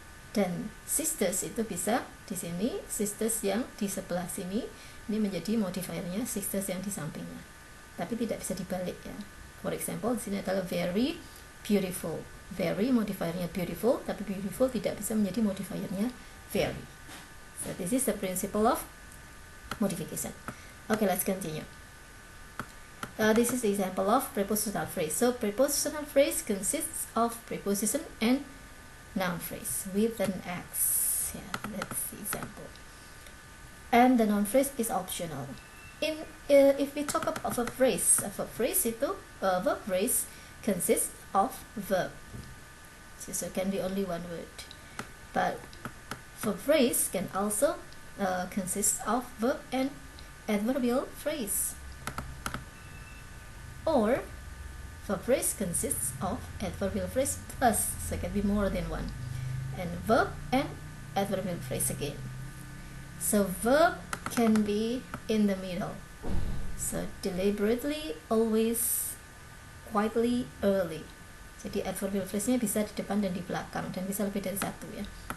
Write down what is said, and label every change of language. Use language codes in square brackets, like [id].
[id] Dan sisters itu bisa di sini, sisters yang di sebelah sini ini menjadi modifiernya sisters yang di sampingnya. Tapi tidak bisa dibalik ya. [en] For example, [id] di sini adalah very beautiful. Very modifiernya beautiful, tapi beautiful tidak bisa menjadi modifiernya very. [en] So this is the principle of modification. Okay, let's continue. This is the example of prepositional phrase. So prepositional phrase consists of preposition and noun phrase with an X. Yeah, that's the example. And the noun phrase is optional. If we talk about a verb phrase itu verb phrase consists of verb. So it can be only one word. But verb phrase can also consist of verb and adverbial phrase. Or verb phrase consists of adverbial phrase plus, so it can be more than one, and verb and adverbial phrase again. So verb can be in the middle, so deliberately, always, quietly, early. [id] Jadi adverbial phrase-nya bisa di depan dan di belakang, dan bisa lebih dari satu ya.